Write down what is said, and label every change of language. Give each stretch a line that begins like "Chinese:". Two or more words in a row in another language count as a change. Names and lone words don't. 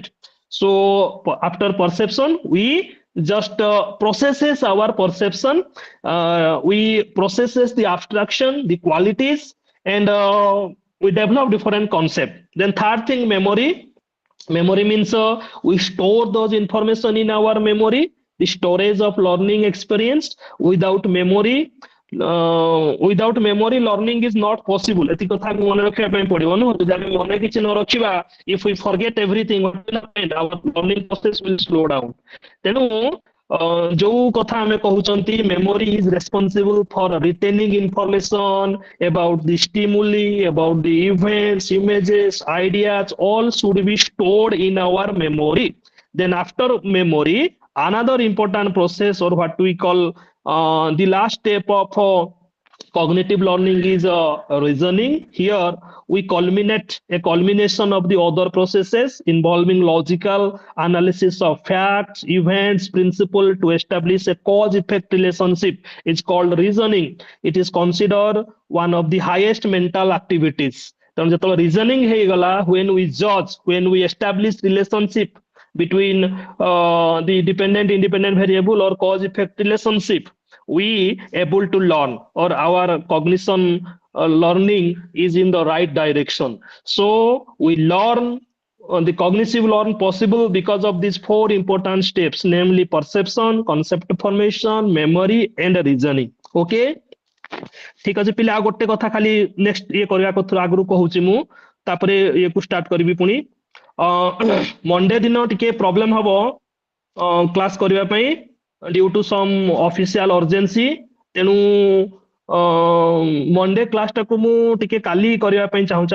English: So after perception we just processes our perception, we processes the abstraction, the qualities, and we develop different concept. Then third thing, memory means we store those information in our memory, the storage of learning experience. Without memory learning is not possible.
Odia: ଏତିକି କଥା ମନେ ରଖିବା ପାଇଁ ପଡିବ ନା, ଯଦି ଆମେ ମନେ କିଛି ନ ରଖିବା,
English: if we forget everything, what will happen? Our learning process will slow down.
Odia: ତେଣୁ ଯୋଉ କଥା ଆମେ କହୁଛନ୍ତି,
English: memory is responsible for retaining information about the stimuli, about the events, images, ideas, all should be stored in our memory. Then after memory, another important process, or what we call the last step of cognitive learning, is reasoning. Here we culmination of the other processes involving logical analysis of facts, events, principle to establish a cause effect relationship. It's called reasoning. It is considered one of the highest mental activities.
Odia: ତେଣୁ ଯେତେବେଳେ reasoning ହେଇଗଲା,
English: when we judge, when we establish relationship between the dependent independent variable or cause effect relationship, we able to learn, or our cognition learning is in the right direction. So we learn, the cognitive learn possible because of these four important steps, namely perception, concept formation, memory and reasoning.
Odia: Okay, ঠিক ଅଛି ପିଲା, ଆଉ ଗୋଟେ କଥା ଖାଲି ନେକ୍ସଟ ଇଏ କରିବା କଥା ଆଗରୁ କହୁଛି ମୁଁ, ତାପରେ ଇଏକୁ ଷ୍ଟାର୍ଟ କରିବି ପୁଣି। ମଣ୍ଡେ ଦିନ ଟିକେ ପ୍ରୋବ୍ଲେମ ହବ କ୍ଲାସ କରିବା ପାଇଁ,
English: due to some official urgency.
Odia: ତେଣୁ ମଣ୍ଡେ କ୍ଲାସଟାକୁ ମୁଁ ଟିକେ କାଲି କରିବା ପାଇଁ ଚାହୁଁଛି।